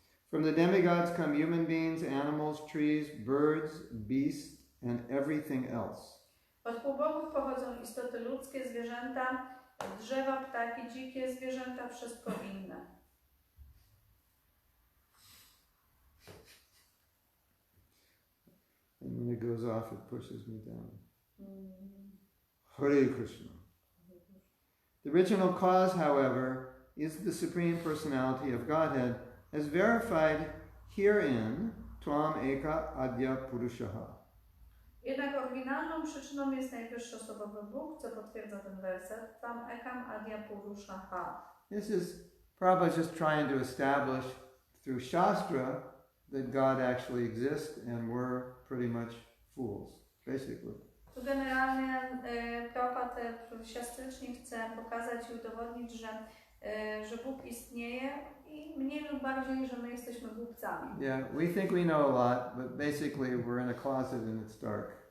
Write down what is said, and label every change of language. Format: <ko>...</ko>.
<en>From the demigods come human beings, animals, trees, birds, beasts, and everything else.</en> <pl>Od półbogów pochodzą istoty ludzkie, zwierzęta, drzewa, ptaki, dzikie zwierzęta, wszystko inne.</pl> <en>And when it goes off, it pushes me down. Hare Krishna. The original cause, however, is the Supreme Personality of Godhead, as verified herein,</en> <sa>Tvam Eka Adya Purushaha.</sa> <pl>Jednak oryginalną przyczyną jest najwyższy osobowy Bóg, co potwierdza ten werset,</pl> <sa>Tam Ekam Adya Purushaha.</sa> <en>This is Prabhupada just trying to establish through Shastra that God actually exists and we're pretty much fools, basically.</en> <pl>Tu generalnie Prabhupada siastrycznie chce pokazać i udowodnić, że Bóg istnieje i mniej lub bardziej, że my jesteśmy głupcami.</pl> <en>Yeah, we think we know a lot, but basically we're in a closet and it's dark.</en>